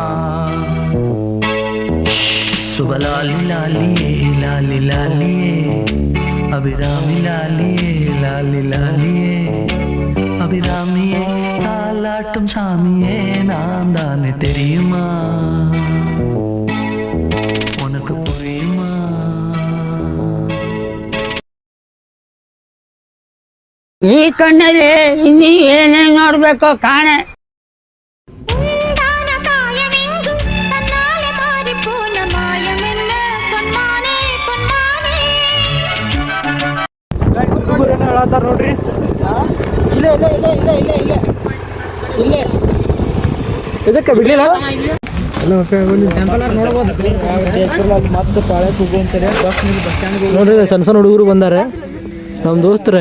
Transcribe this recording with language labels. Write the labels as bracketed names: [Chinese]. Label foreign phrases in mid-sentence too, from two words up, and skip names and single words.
[Tamil] சுபலாலி லாலியே லாலி லாலியே, அபிராமி லாலியே லாலி லாலியே, அபிராமியே தாலாட்டும் சாமியே நான் தானே தெரியுமா, உனக்கு புரியுமா. [Kannada] ಈ ಕಣ್ಣಲ್ಲಿ ಇನ್ನೀ ಏನೇನ್ ನೋಡ್ಬೇಕೋ ಕಾಣೆ. [Tamil] உண்டான காயமெங்கு தன்னாலே மாறிப்போன மாயமென்ன, பொன்மானே பொன்மானே. [Kannada] ಹುಡುಗರೇನು ಹೇಳತ್ತಾರ ನೋಡ್ರಿ. ಇಲ್ಲೇ ಇಲ್ಲೇ ಇಲ್ಲೇ ಇಲ್ಲೇ ಇಲ್ಲೇ ಇಲ್ಲೇ ಇಲ್ಲೇ ಇದಕ್ಕೆ ಬಿಡ್ಲಿಲ್ಲ. ಮತ್ತೆ ಪಾಳೆ ಕೂಗುವಂತಾರೆ. ನೋಡ್ರಿ ಸಣ್ಣ ಸಣ್ಣ ಹುಡುಗರು ಬಂದಾರೆ, ನಮ್ಮ ದೋಸ್ತರೇ.